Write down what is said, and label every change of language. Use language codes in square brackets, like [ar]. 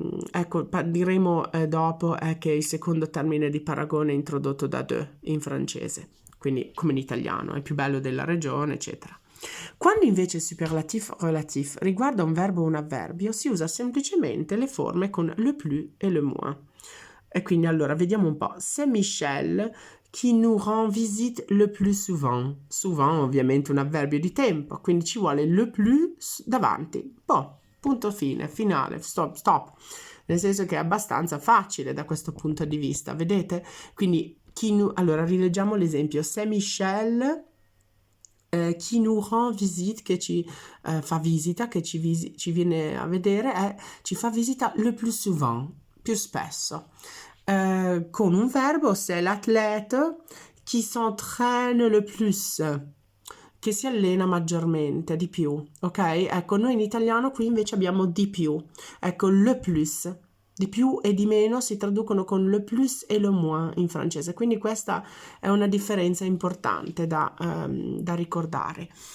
[it] Ecco, diremo dopo che il secondo termine di paragone è introdotto da de in francese, quindi come in italiano, è più bello della regione, eccetera. Quando invece il superlatif relatif riguarda un verbo o un avverbio, si usa semplicemente le forme con le plus e le moins. E quindi allora vediamo un po'. [fr] C'est Michel qui nous rend visite le plus souvent. [it] Souvent ovviamente un avverbio di tempo, quindi ci vuole le plus davanti. Boh, punto fine, finale, stop. Nel senso che è abbastanza facile da questo punto di vista, vedete? Quindi allora rileggiamo l'esempio. [fr] C'est Michel qui nous rend visite, [it] che ci fa visita, che ci viene a vedere, ci fa visita [fr] le plus souvent, [it] più spesso. [fr] Con un verbo, c'est l'athlète qui s'entraîne le plus. [it] che si allena maggiormente, di più, ok? Ecco, noi in italiano qui invece abbiamo di più. Ecco, le plus. Di più e di meno si traducono con le plus e le moins in francese, quindi questa è una differenza importante da ricordare.